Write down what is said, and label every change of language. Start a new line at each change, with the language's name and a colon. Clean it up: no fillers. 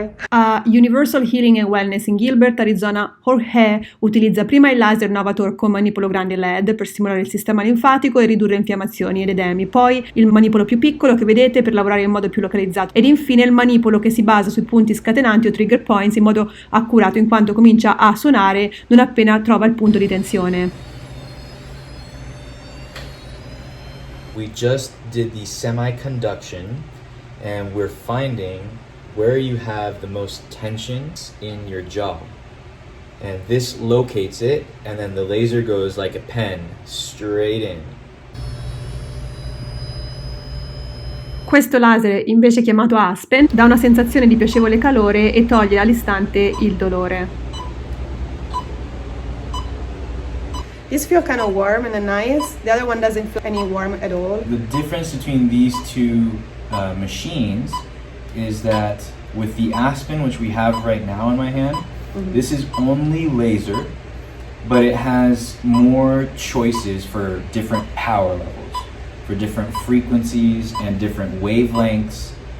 Italian: A Universal Healing and Wellness in Gilbert, Arizona, Jorge utilizza prima il laser Novator con manipolo grande LED per stimolare il sistema linfatico e ridurre infiammazioni ed edemi, poi il manipolo più piccolo che vedete per lavorare in modo più localizzato, ed infine il manipolo che si basa sui punti scatenanti o trigger points in modo accurato, in quanto comincia a suonare non appena trova il punto di tensione.
English: We just did the semi-conduction and we're finding where you have the most tensions in your jaw, and this locates it, and then the laser goes like a pen straight in.
Italian: Questo laser, invece chiamato Aspen, dà una sensazione di piacevole calore e toglie all'istante il dolore.
English: This feels kind of warm and nice. The other one doesn't feel any warm at all. The difference between these two machines is that with the Aspen, which we have right now in my hand, this is only laser, but it has more choices for different power levels, for different frequencies and different wavelengths.